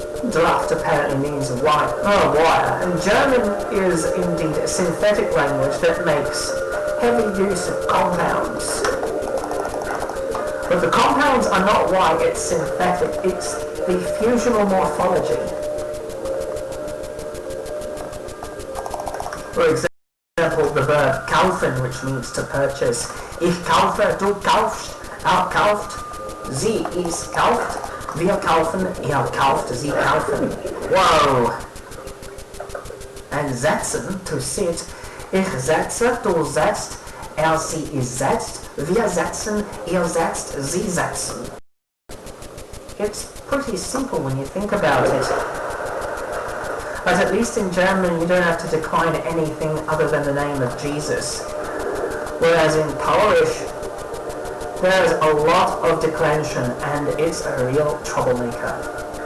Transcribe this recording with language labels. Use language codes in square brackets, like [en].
[en] Draft apparently means wire. And German is indeed a synthetic language that makes heavy use of compounds. But the compounds are not why it's synthetic, it's the fusional morphology. For example, the verb kaufen, which means to purchase. [de] Ich kaufe, du kaufst, er kauft, sie ist kauft, wir kaufen, ihr kauft, sie kaufen. Whoa! And setzen, [en] to sit. [de] Ich setze, du setzt, er, sie, ist setzt, wir setzen, ihr setzt, sie setzen. [en] It's pretty simple when you think about it. But at least in German you don't have to decline anything other than the name of Jesus. Whereas in Polish, there's a lot of declension and it's a real troublemaker.